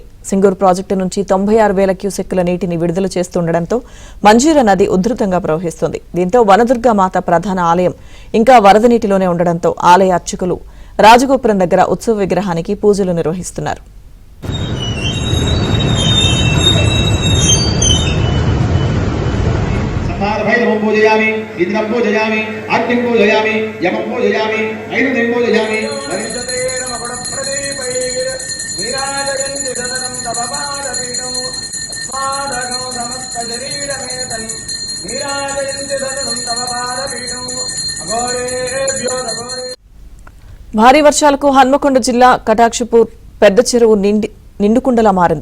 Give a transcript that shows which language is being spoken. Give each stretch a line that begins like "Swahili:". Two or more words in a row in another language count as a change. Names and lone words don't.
Telugu: సింగూరు ప్రాజెక్టు నుంచి 96,000 క్యూసెక్కుల నీటిని విడుదల చేస్తుండటంతో మంజీరా నది ఉధృతంగా ప్రవహిస్తుంది. దీంతో వనదుర్గ మాత ప్రధాన ఆలయం ఇంకా వరద నీటిలోనే ఉండడంతో ఆలయ అర్చకులు రాజగోపురం దగ్గర ఉత్సవ విగ్రహానికి పూజలు నిర్వహిస్తున్నారు.
Sanskrit: पूजयामि इंद्रं पूजयामि अग्निं पूजयामि यमं पूजयामि ऐनुं पूजयामि
Telugu: భారీ వర్షాలకు హన్మకొండ జిల్లా కటాక్షపూర్ పెద్ద చెరువు నిండుకుండలా మారింది.